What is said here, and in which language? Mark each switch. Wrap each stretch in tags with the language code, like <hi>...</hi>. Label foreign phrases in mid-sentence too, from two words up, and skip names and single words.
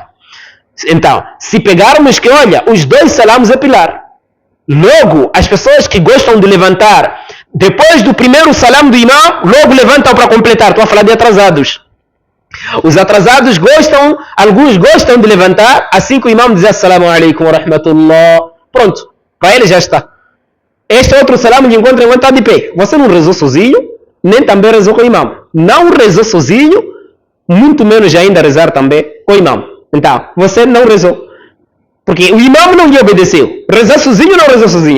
<pt>Então, se pegarmos que, olha, os dois salamos é pilar. Logo, as pessoas que gostam de levantar depois do primeiro salam do imam, logo levantam para completar. Estou a falar de atrasados. Os atrasados gostam, alguns gostam de levantar, assim que o imam diz</pt> <ar>السلام عليكم ورحمة الله.</ar> <pt>Pronto, para ele já está. Este outro salam de encontro está de pé. Você não rezou sozinho, nem também rezou com o imam. Não rezou sozinho, muito menos ainda rezar também com o imam. Então, você não rezou. Porque o imam não lhe obedeceu. Rezar sozinho não rezou sozinho.</pt>